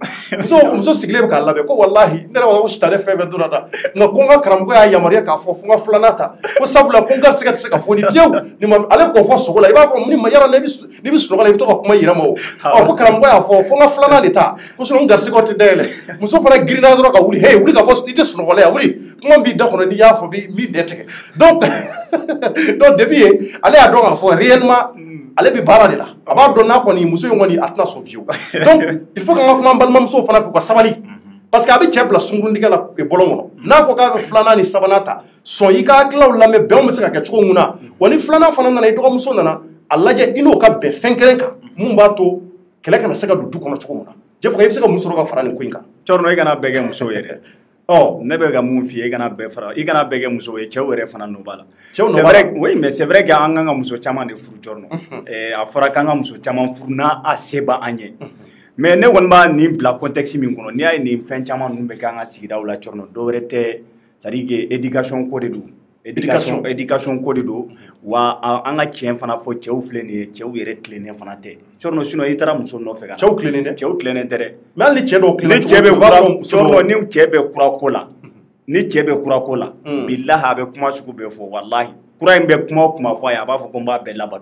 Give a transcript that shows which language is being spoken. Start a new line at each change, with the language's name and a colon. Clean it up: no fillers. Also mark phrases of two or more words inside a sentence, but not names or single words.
Bambara: dɛ muso sigilen bɛ k'a labɛn ko walahi ne yɛrɛ b'a fɔ ko sitanɛ fɛn fɛn donna da nka ko n ka karamɔgɔ y'a yamaruya k'a fɔ fo n ka filanan ta ko sabula ko n garisigɛ tɛ se ka fɔ ni fiyewu ale bɛ k'o fɔ sogo la i b'a fɔ ni ma yala n'i bɛ sunɔgɔ la i bɛ to ka kuma yɛrɛ ma o ko karamɔgɔ y'a fɔ fo n ka filanan de ta ko n garisigɛw tɛ dayɛlɛ muso fana girinna dɔrɔn ka wuli hey wuli ka bɔ i tɛ sunɔgɔ la yan wuli kuma b'i da kɔnɔ n'i y'a fɔ b'i nɛ tigɛ donc depuis ye ale y'a dɔn k'a fɔ réellement ale bɛ baara de la a b'a dɔn n'a kɔni muso in kɔni a tɛna sɔn fiyewu
French: donc il faut
Bambara: k'an ka kuma an balimamusow fana fɛ u ka sabali
French: parce que
Bambara: a bɛ cɛ bila sunkurutigɛ la bɔlɔn kɔnɔ n'a ko k'a bɛ filanan ni sabanan ta sɔn i ka hakilaw lamɛn bɛnw bɛ se ka kɛ cogo mun na wa ni filanan fana nana i dɔgɔmuso nana a lajɛ i n'o ka bɛn fɛn kelen kan mun b'a to kɛlɛ kana se ka don du kɔnɔ cogo mun na jɛfɔ i bɛ se ka mun sɔrɔ ka fara nin ko in kan cɔrɔnɔ i kana bɛɛ kɛ muso ye dɛ ne bɛ ka mun f'i ye i kana bɛɛ fara i kana bɛɛ kɛ muso ye cɛw yɛrɛ fana nɔ b'a la
French: oui mais c'est vrai que
Bambara: an kan ka muso caman de furu cɔrɔnɔ a fɔra k'an ka muso caman furu n'a a se b'an ye mais ne kɔni b'a nin bila contexte min kɔnɔ n'i y'a ye nin fɛn caman ninnu bɛ kɛ an ka sigidaw la cɔrɔnɔ dɔwɛrɛ tɛ
French: c'est à dire que
Bambara: éducation ko de don éducation ko de don wa an ka tiɲɛ fana fɔ cɛw filɛ nin ye cɛw yɛrɛ tilennen fana tɛ cɔrɔnɔ sinon i taara muso nɔfɛ ka na cɛw tilennen dɛ cɛw tilennen tɛ dɛ mais hali ni cɛ dɔw tilennen cɔrɔnɔ ni cɛ bɛ kura ko la ni cɛ bɛ kura ko la bilahi a bɛ kuma sugu bɛɛ fɔ walahi kura in bɛ kuma o kuma fɔ a ye a b'a fɔ ko n b'a bɛɛ labato